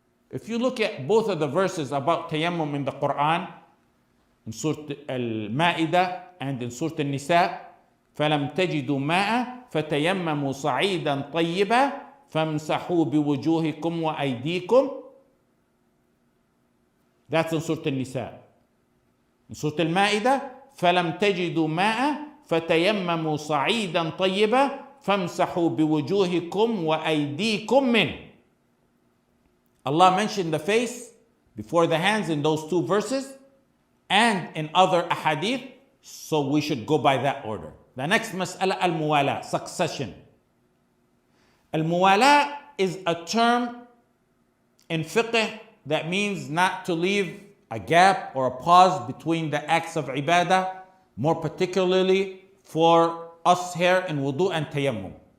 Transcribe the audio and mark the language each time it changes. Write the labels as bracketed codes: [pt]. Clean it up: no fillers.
[en] If you look at both of the verses about tayammum in the Quran, in Surah Al-Ma'idah and in Surah Al-Nisa, [ar] فَلَمْ تَجِدُوا مَاءً فَتَيَمَّمُوا صَعِيدًا طَيِّبًا فَامْسَحُوا بِوُجُوهِكُمْ وَأَيْدِيكُمْ. [en] That's in Surah Al-Nisa. [ar] In Surah Al-Ma'idah, فَلَمْ تَجِدُوا مَاءً فَتَيَمَّمُوا صَعِيدًا طَيِّبًا فَامْسَحُوا بِوُجُوهِكُمْ وَأَيْدِيكُمْ مِنْهُ. [en] Allah mentioned the face before the hands in those two verses and in other ahadith, so we should go by that order. The next mas'ala, al-muwala, succession. Al-muwala is a term in fiqh that means not to leave a gap or a pause between the acts of ibadah, more particularly for us here in wudu and tayammum.